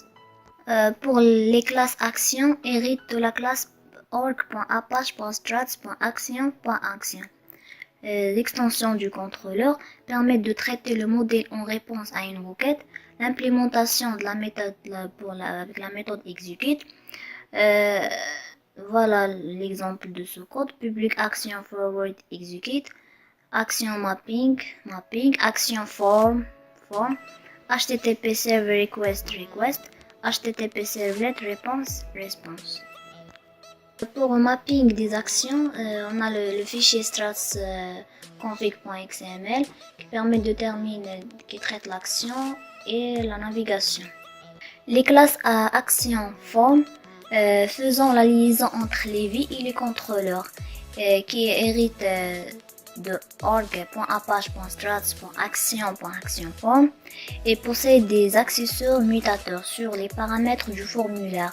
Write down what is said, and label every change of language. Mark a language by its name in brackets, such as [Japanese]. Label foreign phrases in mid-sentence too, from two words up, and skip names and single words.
[French] Pour les classes actions, héritent de la classe org.apache.struts.action.action. L'extension du contrôleur permet de traiter le modèle en réponse à une requête. L'implémentation de la méthode avec la méthode execute. Voilà l'exemple de ce code. [English] Public action forward execute. Action mapping, action form, HTTP server request, HTTP servlet response. [French] Pour le mapping des actions, on a le fichier struts config.xml qui permet de déterminer, qui traite l'action et la navigation. Les classes à [English] action form [French] faisant la liaison entre les vies et les contrôleurs qui héritent de org.apache.struts.action.actionform et possède des accesseurs mutateurs sur les paramètres du formulaire.